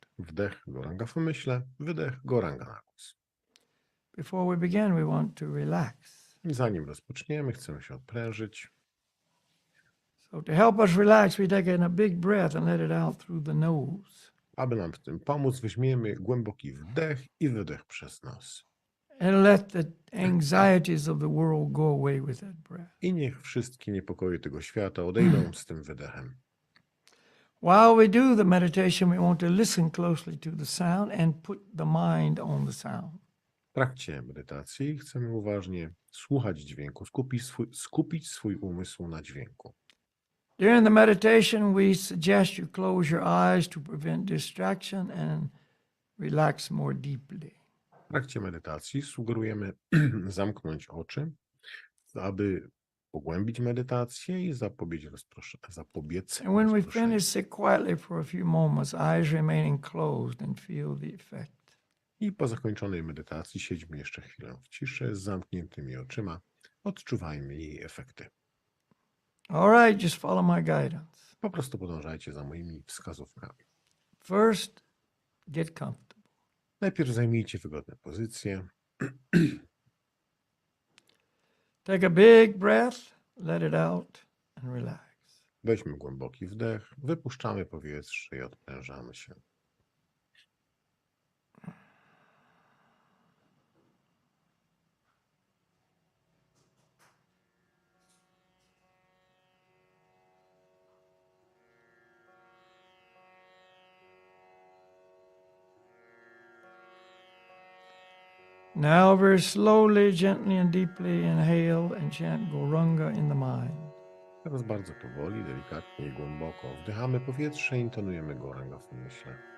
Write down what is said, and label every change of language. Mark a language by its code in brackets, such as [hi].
[pl] Wdech, goranga w umyśle, wydech, goranga na głos. [en] Before we begin, we want to relax. [pl] I zanim rozpoczniemy, chcemy się odprężyć. [en] So to help us relax, we take in a big breath and let it out through the nose. [pl] Aby nam w tym pomóc, weźmiemy głęboki wdech i wydech przez nos. [en] And let the anxieties of the world go away with that breath. [pl] I niech wszystkie niepokoje tego świata odejdą z tym wydechem. [en] While we do the meditation, we want to listen closely to the sound and put the mind on the sound. [pl] W trakcie medytacji chcemy uważnie słuchać dźwięku, skupić swój umysł na dźwięku. [en] During the meditation, we suggest you close your eyes to prevent distraction and relax more deeply. [pl] W trakcie medytacji sugerujemy zamknąć oczy, aby pogłębić medytację i zapobiec [en] And when we [pl] rozproszeniu. [en] finish, sit quietly for a few moments, eyes remaining closed, and feel the effect. [pl] I po zakończonej medytacji siedźmy jeszcze chwilę w ciszy z zamkniętymi oczyma. Odczuwajmy jej efekty. [en] All right, just follow my guidance. [pl] Po prostu podążajcie za moimi wskazówkami. [en] First, get comfortable. [pl] Najpierw zajmijcie wygodne pozycje. [en] Take a big breath, let it out, and relax. [pl] Weźmy głęboki wdech, wypuszczamy powietrze i odprężamy się. [en] Now, very slowly, gently, and deeply inhale and chant Goranga in the mind. [pl] Teraz bardzo powoli, delikatnie i głęboko wdychamy powietrze i intonujemy goranga w umyśle.